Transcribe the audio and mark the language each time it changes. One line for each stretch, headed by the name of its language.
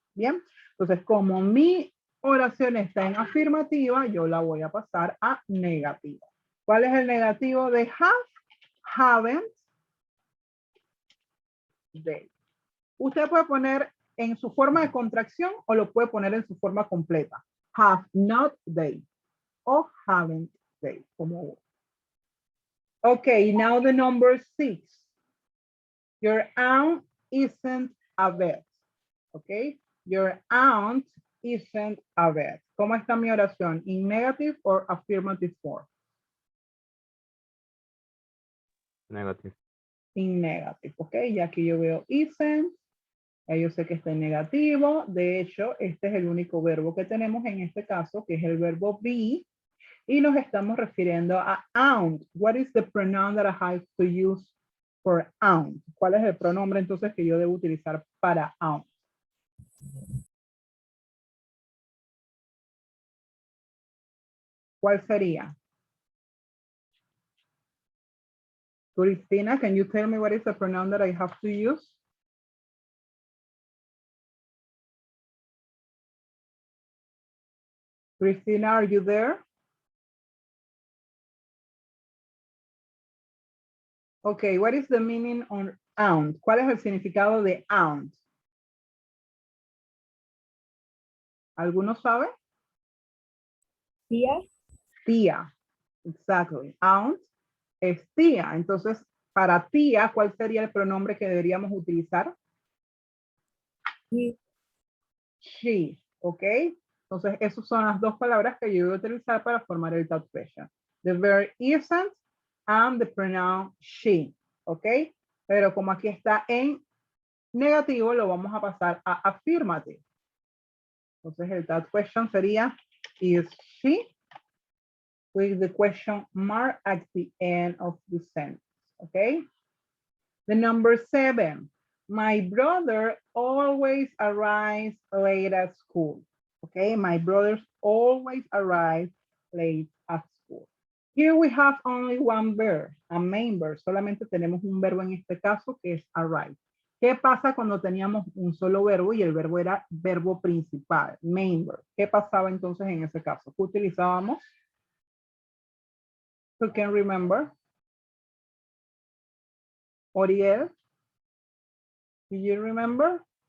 Spanish: Bien, entonces como mi oración está en afirmativa, yo la voy a pasar a negativa. ¿Cuál es el negativo de have?
English: Haven't they.
Spanish: Usted puede poner en su forma de contracción o lo puede poner en su forma completa.
English: Have not they o haven't they. Como. Okay, now the number 6. Your aunt isn't a vet. Okay, your aunt isn't a vet.
Spanish: ¿Cómo está mi oración?
English: In negative or affirmative form? Negative. In negative, ok.
Spanish: Y aquí yo veo isn't. Ya yo sé que está en negativo. De hecho, este es el único verbo que tenemos en este caso, que es el verbo be. Y nos estamos refiriendo a aunt.
English: What is the pronoun that I have to use for aunt?
Spanish: ¿Cuál es el pronombre entonces que yo debo utilizar para aunt? ¿Cuál sería?
English: Cristina, can you tell me what is the pronoun that I have to use? Cristina, are you there? Okay, what is the meaning on aunt?
Spanish: ¿Cuál es el significado de aunt? ¿Alguno sabe? Tía. Tía. Exactly. Aunt es tía. Entonces, para tía, ¿cuál sería el pronombre que deberíamos utilizar? Sí. She. ¿Ok? Entonces, esas son las dos palabras que yo voy a utilizar para formar el third question.
English: The verb isn't and the pronoun she.
Spanish: ¿Ok? Pero como aquí está en negativo, lo vamos a pasar a affirmative. Entonces, el third question sería,
English: is she? With the question mark at the end of the sentence. Okay? The number 7. My brother always arrives late at school. Okay, my brothers always arrive late at school. Here we have only one verb, a main verb.
Spanish: Solamente tenemos un verbo en este caso que es arrive. ¿Qué pasa cuando teníamos un solo verbo y el verbo era verbo principal, main verb? ¿Qué pasaba entonces en ese caso? ¿Qué utilizábamos?
English: Who can remember? Oriel? Do you remember?